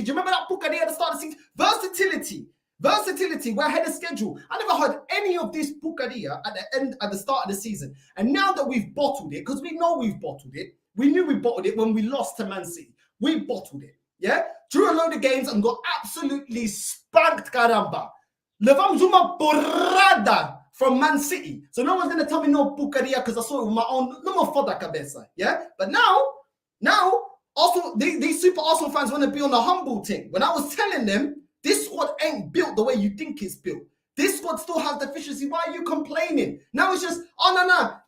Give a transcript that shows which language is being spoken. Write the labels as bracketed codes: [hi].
[en] Do you remember that bucadia at the start of the season? Versatility, we're ahead of schedule. I never heard any of this bucadia at the start of the season. And now that we've bottled it, because we know we've bottled it, we knew we bottled it when we lost to Man City. We bottled it, yeah? Drew a load of games and got absolutely spanked, caramba. [pt] Levamos uma porrada [en] from Man City. So no one's going to tell me no bucadia because I saw it with my own, no more [pt] foda cabeza, [en] yeah? But now, also, these super Arsenal fans want to be on the humble thing. When I was telling them, this squad ain't built the way you think it's built. This squad still has deficiency. Why are you complaining? Now it's just, oh, no.